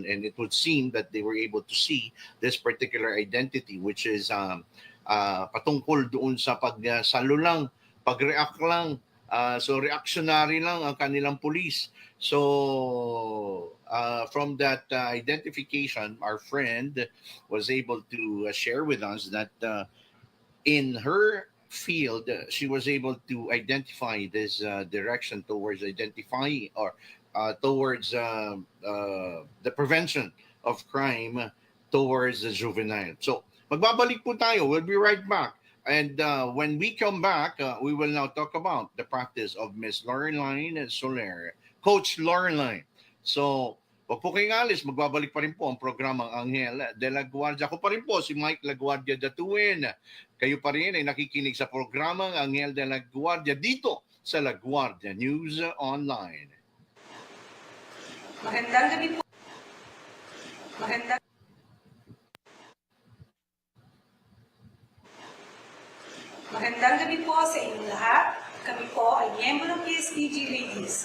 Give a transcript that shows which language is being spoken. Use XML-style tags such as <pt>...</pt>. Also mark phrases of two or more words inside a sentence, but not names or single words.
<en>And it would seem that they were able to see this particular identity, which is</en> <tl>patungkol doon sa pagsalo lang, pag-react lang. So reactionary lang ang kanilang police.</tl> <en>So from that identification, our friend was able to share with us that in her field, she was able to identify this direction towards identifying or towards the prevention of crime towards the juvenile. So,</en> <tl>magbabalik po tayo.</tl> <en>We'll be right back. And when we come back, we will now talk about the practice of Miss Laureline Soler, Coach Laureline.</en> <tl>So, wag po kayong alis, magbabalik pa rin po ang programang Anghel de la Guardia. Ako pa rin po, si Mike La Guardia Datuin. Kayo pa rin ay nakikinig sa programang Anghel de la Guardia dito sa La Guardia News Online. Magandang gabi po. Magandang gabi po sa inyong lahat. Kami po ay miyembro ng PSPG Ladies.</tl>